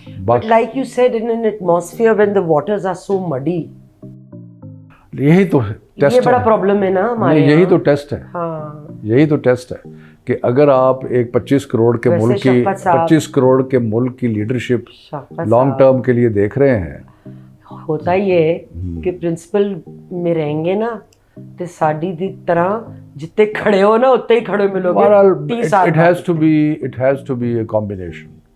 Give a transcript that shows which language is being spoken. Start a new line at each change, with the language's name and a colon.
English: But like you said, in an atmosphere when the waters are so muddy.
Urdu: یہی تو test ہے. یہ بڑا پرابلم ہے نا ہمارے. یہی تو ٹیسٹ ہے. ہاں, یہی تو ٹیسٹ ہے کہ اگر آپ ایک 25 کروڑ کے ملک کی لیڈرشپ لانگ ٹرم کے لیے دیکھ رہے ہیں, ہوتا یہ ہے کہ پرنسپل میں رہیں گے نا تو ساڈی دی طرح جتنے کھڑے ہو نا اتنے ہی کھڑے ملو گے.
English: It has to be a combination.